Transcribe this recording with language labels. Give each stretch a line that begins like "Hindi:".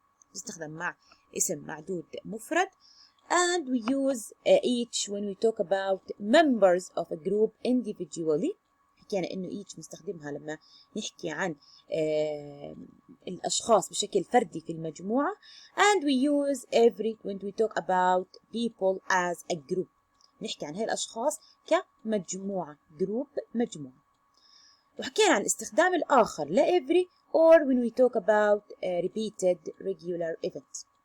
Arabic: بتستخدم مع اسم معدود مفرد.
English: And we use each when we talk about members of a group individually.
Arabic: حكينا إنه each بنستخدمها لما نحكي عن الأشخاص بشكل فردي في المجموعة.
English: And we use every when we talk about people as a group.
Arabic: نحكي عن هاي الأشخاص كمجموعة، group مجموعة. وحكينا عن الاستخدام الآخر ل
English: every or when we talk about repeated regular events.